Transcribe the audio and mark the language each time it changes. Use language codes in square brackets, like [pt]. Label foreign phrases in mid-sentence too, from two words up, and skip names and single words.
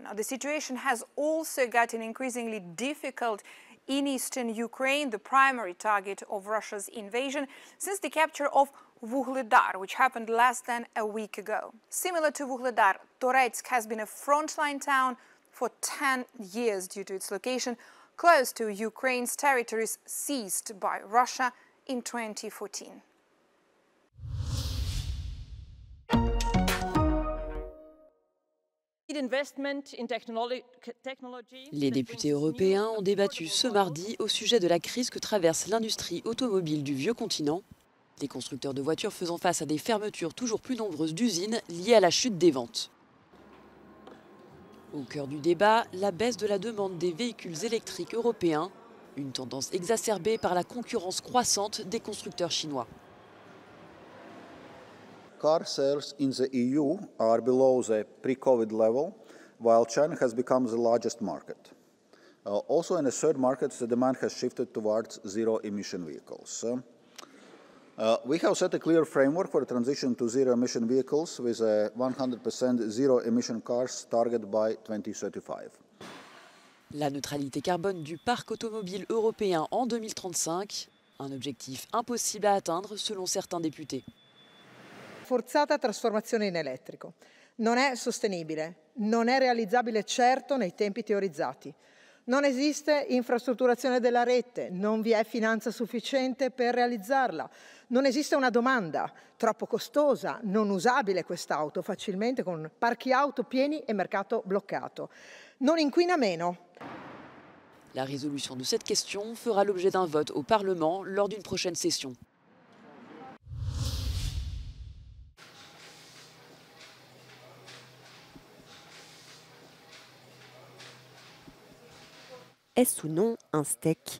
[en] Now, the situation has also gotten increasingly difficult in eastern Ukraine, the primary target of Russia's invasion, since the capture of Vuhledar, which happened less than a week ago. Similar to Vuhledar, Toretsk has been a frontline town for 10 years due to its location close to Ukraine's territories seized by Russia in 2014. [fr] Les députés européens ont débattu ce mardi au sujet de la crise que traverse l'industrie automobile du vieux continent, les constructeurs de voitures faisant face à des fermetures toujours plus nombreuses d'usines liées à la chute des ventes. Au cœur du débat, la baisse de la demande des véhicules électriques européens, une tendance exacerbée par la concurrence croissante des constructeurs chinois. [en] Car sales in the EU are below the pre-COVID level, while China has become the largest market. Also in the third market, the demand has shifted towards zero-emission vehicles. We have set a clear framework for a transition to zero-emission vehicles with a 100% zero-emission cars target by 2035. [fr] La neutralité carbone du parc automobile européen en 2035, un objectif impossible à atteindre selon certains députés. [it] Forzata trasformazione in elettrico. Non è sostenibile, non è realizzabile certo nei tempi teorizzati. Non esiste infrastrutturazione della rete, non vi è finanza sufficiente per realizzarla. Non esiste una domanda, troppo costosa, non usabile quest'auto facilmente con parchi auto pieni e mercato bloccato. Non inquina meno. [fr] La résolution de cette question fera l'objet d'un vote au Parlement lors d'une prochaine session. Est-ce ou non un steak ?